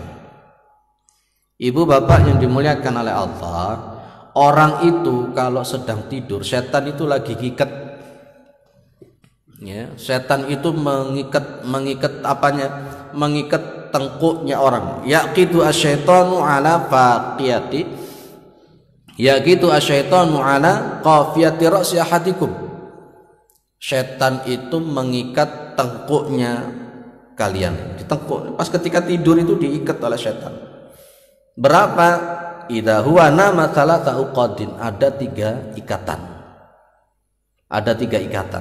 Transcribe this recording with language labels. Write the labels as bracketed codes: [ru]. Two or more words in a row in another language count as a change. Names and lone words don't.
[id] Ibu bapak yang dimuliakan oleh Allah, orang itu kalau sedang tidur, syaitan itu lagi ngikat. Ya, setan itu mengikat apanya? Mengikat tengkuknya orang. [ar] يعقد الشيطان على فقية، يعقد الشيطان على قافية رأس أحدكم. [id] Setan itu mengikat tengkuknya kalian. Di tengkuk, pas ketika tidur itu diikat oleh setan. Berapa? [ar] إذا هو نام ثلاث عقد, ada 3 ikatan. [id] Ada 3 ikatan.